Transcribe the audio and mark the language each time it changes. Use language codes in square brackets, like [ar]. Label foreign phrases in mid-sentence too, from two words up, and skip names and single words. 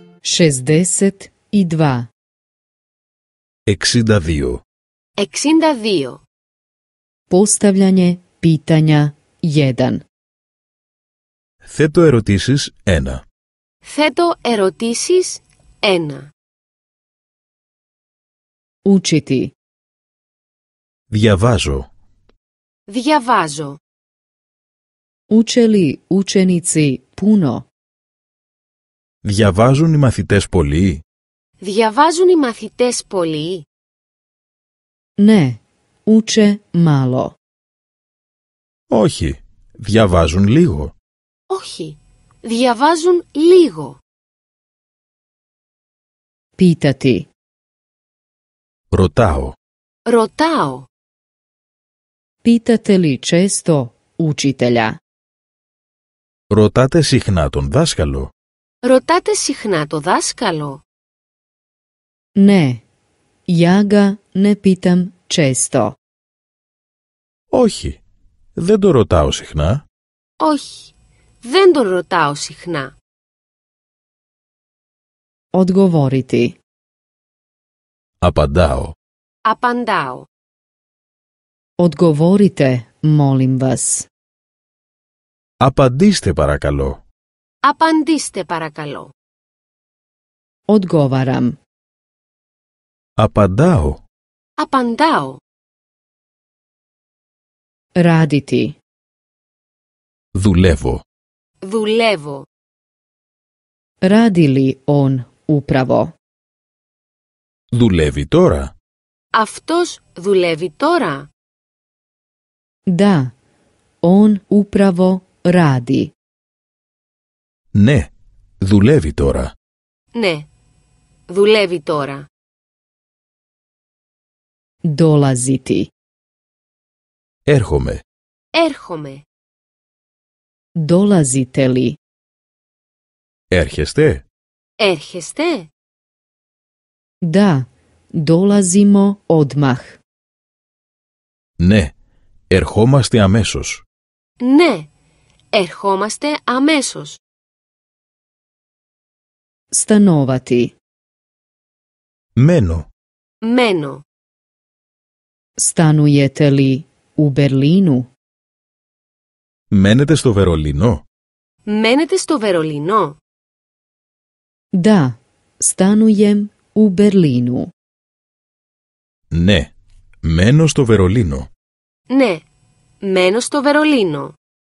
[hr] 62. 62. 62. Postavljanje pitanja 1. [el] Θέτω ερωτήσεις 1. Θέτω ερωτήσεις 1. [hr] Učiti. [el] Διαβάζω. Διαβάζω. [hr] Uče li učenici puno? [el] Διαβάζουν οι μαθητές πολύ? Διαβάζουν οι μαθητές πολύ? [hr] Ne, uče malo. [el] Όχι. Διαβάζουν λίγο. Όχι. Διαβάζουν λίγο. [hr] Pitati. [el] Ρωτάω. Ρωτάω. [hr] Pitate li često učitelja? [el] Ρωτάτε συχνά τον δάσκαλο? Ρωτάτε συχνά το δάσκαλο? [hr] Ne, ja ga ne pitam često. [el] Όχι. Δεν το ρωτάω συχνά. Όχι. Δεν τον ρωτάω συχνά. [hr] Odgovoriti. [el] Απαντάω. Απαντάω. [hr] Odgovorite, molim vas. [el] Απαντήστε παρακαλώ. Απαντήστε παρακαλώ. [hr] Odgovaram. [el] Απαντάω. Απαντάω. [hr] Raditi. [el] Δουλεύω. Δουλεύω. [hr] Radi li on upravo? [el] Δουλεύει τώρα? Αυτός δουλεύει τώρα? [hr] Da, on upravo radi. [el] Ναι. Δουλεύει τώρα. Ναι. Δουλεύει τώρα. [hr] Dolaziti. [el] Έρχομαι. Έρχομαι. [hr] Dolazite li? [el] Έρχεστε? Έρχεστε? [hr] Da, dolazimo odmah. [el] Ναι. Ερχόμαστε αμέσως. Ναι. Ερχόμαστε αμέσως. [hr] Stanovati. [el] Μένω. Μένω. [hr] Stanujete li u Berlinu? [el] Μένετε στο Βερολίνο? Μένετε στο Βερολίνο? [hr] Da, stanujem u Berlinu. [el] Ναι. Μένω στο Βερολίνο. Ναι. Μένω στο Βερολίνο.